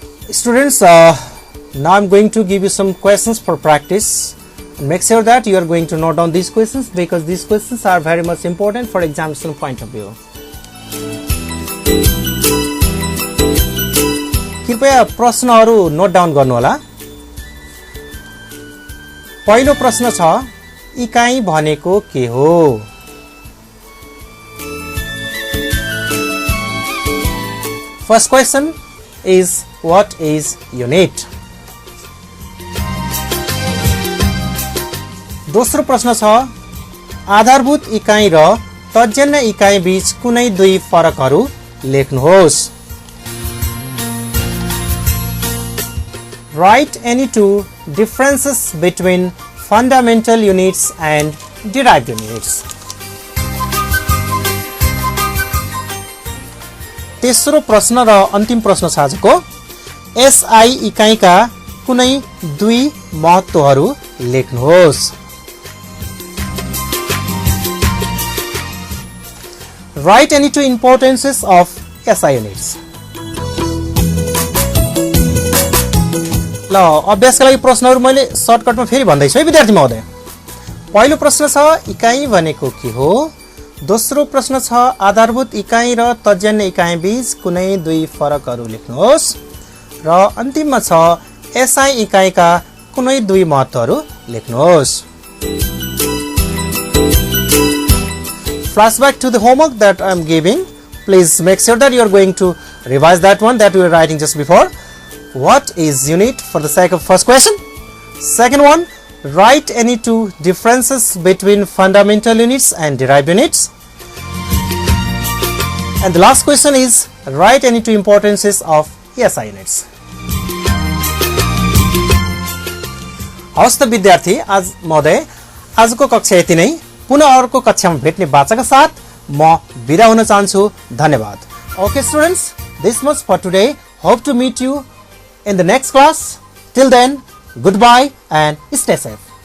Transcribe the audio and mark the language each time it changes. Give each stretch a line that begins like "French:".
English: Students, now I'm going to give you some questions for practice. Make sure that you are going to note down these questions because these questions are very much important for examination point of view.
Nepali: कृपया प्रश्नहरू note down गर्नुहोला। पहिलो प्रश्न छ, इकाइ भनेको के हो?
English: First question is, what is unit?
Nepali: दोस्रो प्रश्न छ, आधारभूत इकाइ र तर्जन्य इकाइ बीच कुनै दुई फरकहरू लेख्नुहोस्।
English: Write any two differences between fundamental units and derived units.
Nepali: तेस्रो प्रश्न र अन्तिम प्रश्न छ आजको, एसआई इकाइका कुनै दुई महत्त्वहरू लेख्नुहोस्।
English: Write any two importances of SI units.
Nepali: ल अभ्यासका लागि प्रश्नहरू मैले सर्टकटमा फेरि भन्दैछु है विद्यार्थी महोदय। पहिलो प्रश्न छ, इकाइ भनेको के हो? दोस्रो प्रश्न छ, आधारभूत इकाइ र तर्जन्य इकाइ बीच कुनै दुई फरकहरू लेख्नुहोस्। र अन्तिममा छ, एसआई इकाइका कुनै दुई महत्त्वहरू लेख्नुहोस्।
English: Flashback to the homework that I am giving. Please make sure that you are going to revise that one that we were writing just before. What is unit for the sake of first question? Second one, write any two differences between fundamental units and derived units. And the last question is, write any two importances of SI units.
Nepali: हवस् त विद्यार्थी आज महोदय, आजको कक्षा यति नै। पुनः अर्को कक्षामा भेट्ने बाचाका साथ म बिदा हुन चाहन्छु। धन्यवाद।
English: Okay students, this much for today. Hope to meet you in the next class. Till then, goodbye and stay safe.